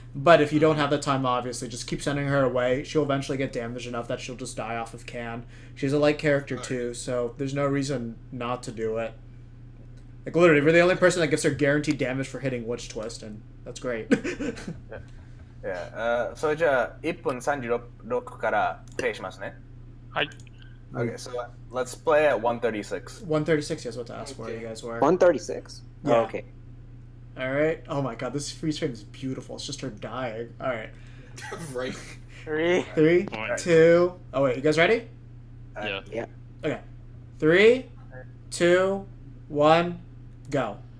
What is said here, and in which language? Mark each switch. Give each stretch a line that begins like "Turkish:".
English: But if you don't have the time, obviously, just keep sending her away. She'll eventually get damaged enough that she'll just die off of can. She's a light character too, so there's no reason not to do it. Like literally, we're the only person that gets her guaranteed damage for hitting Witch Twist, and that's great. Yeah.
Japanese: それじゃあ1分36からプレイしますね。はい。
English: Okay, so let's play at 136. 136 is what to ask where you guys were. 136. Yeah. Oh, okay. All right. Oh my god, this freeze frame is beautiful. It's just her dying. All right. Right. 3. 3, 2. Oh wait, you guys ready? Yeah. Okay. 3, 2, 1, go.